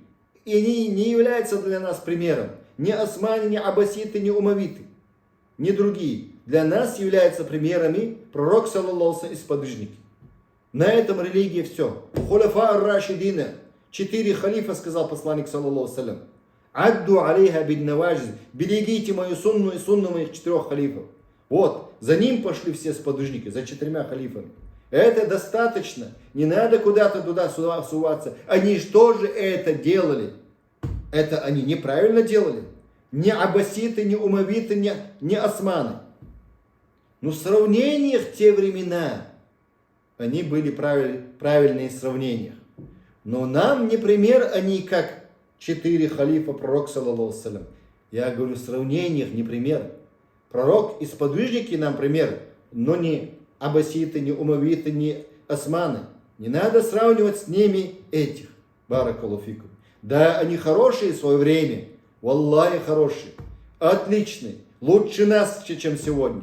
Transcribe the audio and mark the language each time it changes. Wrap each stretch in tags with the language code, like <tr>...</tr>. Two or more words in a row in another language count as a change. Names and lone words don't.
<ru>И они не являются для нас примером. Ни османы, ни аббаситы, ни умавиты, ни другие. Для нас являются примерами пророк,</ru> <ar>صلى الله عليه,</ar> <ru>и сподвижники. На этом религия все.</ru> <ar>خلفاء الراشدين.</ar> <ru>4 халифа, сказал посланник,</ru> <ar>صلى الله عليه. عضوا عليها بالنواجذ.</ar> <ru>Берегите мою сунну и сунну моих 4 халифов. Вот, за ним пошли все сподвижники, за 4 халифами. Это достаточно. Не надо куда-то туда суваться. Они же тоже это делали. Это они неправильно делали. Ни аббаситы, ни умавиты, ни османы. Но в сравнениях те времена они были правильные сравнения. Но нам не пример они, как 4 халифа пророк,</ru> <ar>صلى الله عليه وسلم.</ar> <ru>Я говорю, в сравнениях не пример. Пророк и сподвижники нам пример, но не аббаситы, не умавиты, не османы. Не надо сравнивать с ними этих.</ru> <ar>بارك الله فيكم.</ar> <ru>Да, они хорошие в свое время. Валлахи хорошие. Отличные. Лучше нас, чем сегодня.</ru>